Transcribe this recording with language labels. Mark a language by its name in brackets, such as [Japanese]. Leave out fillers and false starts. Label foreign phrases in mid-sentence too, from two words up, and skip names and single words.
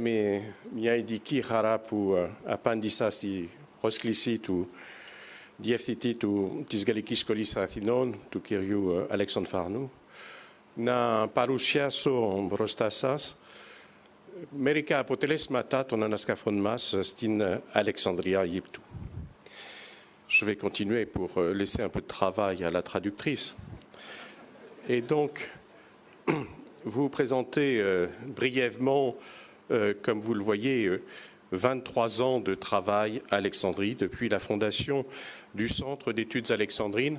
[Greek] με μια ειδική χαρά που απάντησα στη πρόσκληση του διευθυντή της Γαλλικής Σχολής Αθηνών, του κυρίου Αλέξανδρου Φαρνού, να παρουσιάσω μπροστά σας μερικά αποτελέσματα των ανασκαφών μας στην Αλεξανδρία, Αιγύπτου. [French] Je vais continuer pour laisser un peu de travail à la traductrice. Et donc, vous présenter brièvement, comme vous le voyez, 23 ans de travail à Alexandrie depuis la fondation du Centre d'études alexandrines.